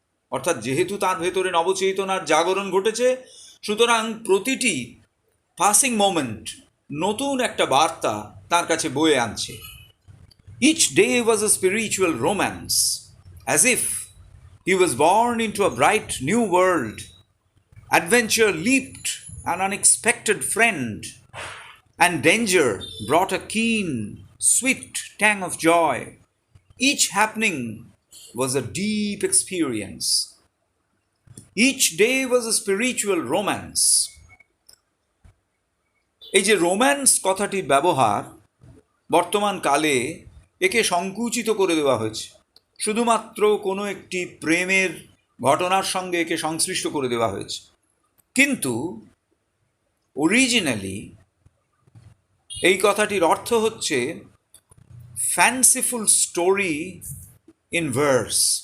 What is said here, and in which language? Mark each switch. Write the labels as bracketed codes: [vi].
[bn] অর্থাৎ যেহেতু তার ভেতরে নবচেতনার জাগরণ ঘটেছে, সুতরাং প্রতিটি [en] passing moment [bn] নতুন একটা বার্তা তার কাছে বয়ে আনছে। [en] Each day was a spiritual romance, as if he was born into a bright new world. Adventure leaped an unexpected friend, and danger brought a keen, sweet tang of joy. Each happening was a deep experience. Each day was a spiritual romance. [bn] এই যে romance কথাটির ব্যবহার বর্তমান কালে একে সংকুচিত করে দেওয়া হয়েছে, শুধুমাত্র কোনো একটি প্রেমের ঘটনার সঙ্গে একে সংশ্লিষ্ট করে দেওয়া হয়েছে। কিন্তু অরিজিনালি এই কথাটির অর্থ হচ্ছে [en] Fanciful story in verse.